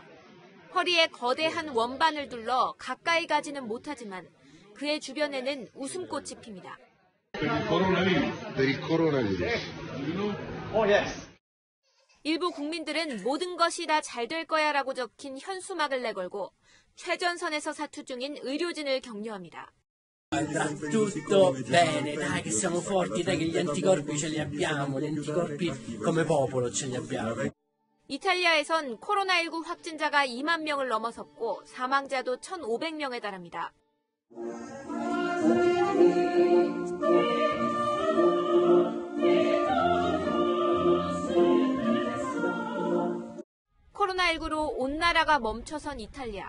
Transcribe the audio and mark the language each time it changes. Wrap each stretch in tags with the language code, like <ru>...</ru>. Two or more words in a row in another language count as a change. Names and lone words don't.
<ko>허리에 거대한 원반을 둘러 가까이 가지는 못하지만 그의 주변에는 웃음꽃이 핍니다. 일부 국민들은 모든 것이 다 잘 될 거야라고 적힌 현수막을 내걸고 최전선에서 사투 중인 의료진을 격려합니다.</ko> <it>Andrà tutto bene, dai che siamo forti, dai che gli anticorpi ce li abbiamo, gli anticorpi come popolo ce li abbiamo.</it> <ko>이탈리아에선 코로나19 확진자가 2만 명을 넘어섰고 사망자도 1,500명에 달합니다. 코로나19로 온 나라가 멈춰선 이탈리아.</ko>